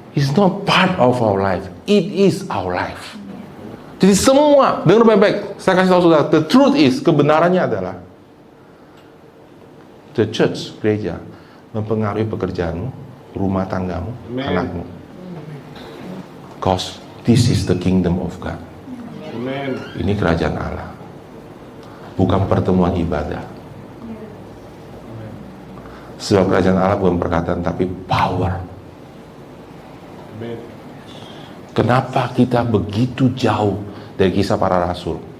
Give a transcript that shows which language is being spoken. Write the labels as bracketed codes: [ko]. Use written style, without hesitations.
[en] It's not part of our life. It is our life. [id] Jadi semua, dengar baik-baik. Saya kasih tahu saudara, [en] the truth is, [id] kebenarannya adalah [en] the church, [id] gereja, mempengaruhi pekerjaanmu, rumah tanggamu, Amen. anakmu. [en] Because this is the kingdom of God. Amen. [id] Ini kerajaan Allah. Bukan pertemuan ibadah. Sebab kerajaan Allah bukan perkataan tapi power. Amen. Kenapa kita begitu jauh dari kisah para rasul?